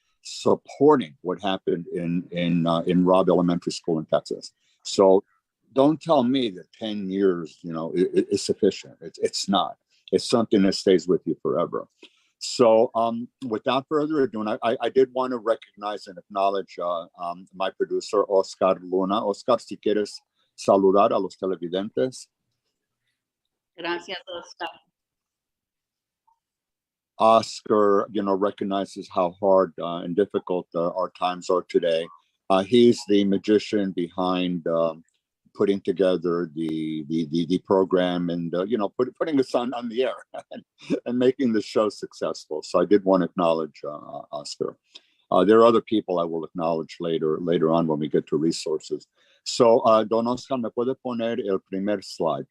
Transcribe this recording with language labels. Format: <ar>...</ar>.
<en>supporting what happened in Robb Elementary School in Texas. So don't tell me that 10 years, is sufficient. It's not. It's something that stays with you forever. So without further ado, and I did want to recognize and acknowledge my producer, Oscar Luna.</en> <es>Oscar, si quieres saludar a los televidentes. Gracias, Oscar.</es> <en>Oscar, recognizes how hard and difficult our times are today. He's the magician behind putting together the program and putting us on the air and making the show successful. So I did want to acknowledge Oscar. There are other people I will acknowledge later on when we get to resources.</en> <es>So Don Oscar, ¿me puede poner el primer slide?</es>